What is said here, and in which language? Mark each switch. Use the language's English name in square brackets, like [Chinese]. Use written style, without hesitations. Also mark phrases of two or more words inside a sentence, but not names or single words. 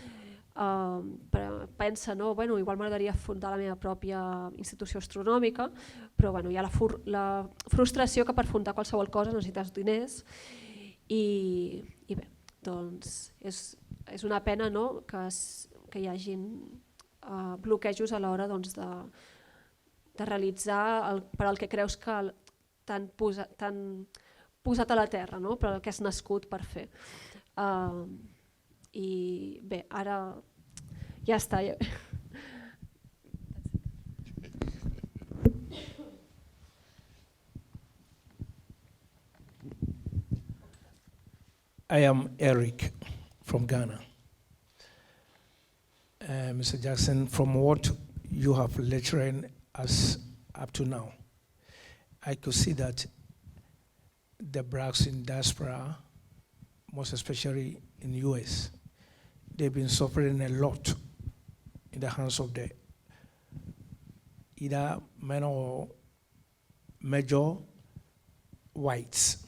[Catalan] Pensa, igual m'agradaria fundar la meva pròpia institució astronòmica, però hi ha la frustració que per fundar qualsevol cosa necessites diners i bé, doncs és una pena que hi hagin bloquejos a l'hora de realitzar per al que creus que t'han posat a la terra, per al que has nascut per fer. I bé, ara ja està. [English] I am Eric from Ghana. Mr. Jackson, from what you have lectured us up to now, I could see that the blacks in diaspora, most especially in the US, they've been suffering a lot in the hands of the either men or major whites.